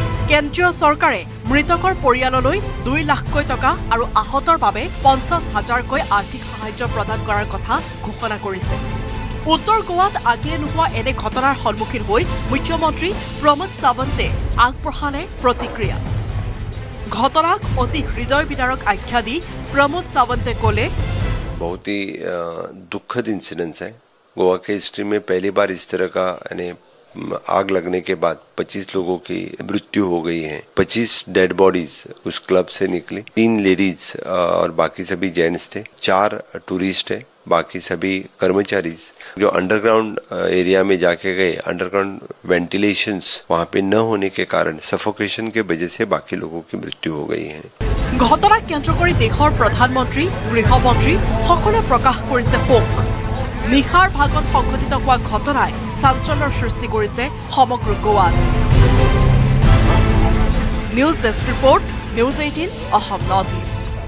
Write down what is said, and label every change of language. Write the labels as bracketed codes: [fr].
[as] কেন্দ্ৰীয় চৰকাৰে মৃতকৰ পৰিয়াললৈ 2 লাখকৈ টকা আৰু আহতৰ বাবে 50,000কৈ আৰ্থিক সাহায্য প্ৰদান কৰাৰ কথা ঘোষণা কৰিছে। উত্তৰ গোৱাত আগিয়ে নোহোৱা এনে ঘটনাৰ সন্মুখীন হৈ মুখ্যমন্ত্ৰী প্ৰমোদ সাৱন্তে আগবঢ়ালে প্ৰতিক্ৰিয়া। ঘটনাক অতি হৃদয় বিদাৰক আখ্যা দি प्रमोद सावंत कोले [hi] बहुत ही दुखद इंसिडेंस है। गोवा के हिस्ट्री में पहली बार इस तरह का यानी आग लगने के बाद 25 लोगों की मृत्यु हो गई है। 25 डेड बॉडीज उस क्लब से निकली। 3 लेडीज और बाकी सभी जेंट्स थे। 4 टूरिस्ट है, बाकी सभी कर्मचारी जो अंडरग्राउंड एरिया में जाके गए। अंडरग्राउंड वेंटिलेशंस वहाँ पे न होने के कारण सफोकेशन के वजह से बाकी लोगों की मृत्यु हो गई है। [as] घटनाक केन्द्र কৰি দেশৰ প্ৰধানমন্ত্ৰী গৃহমন্ত্ৰী সকলে প্ৰকাশ কৰিছে শোক। নিশাৰ ভাগত সংঘটিত হোৱা ঘটনাই চাঞ্চল্যৰ সৃষ্টি কৰিছে সমগ্ৰ গোৱাত। News desk report, news 18 Assam north east.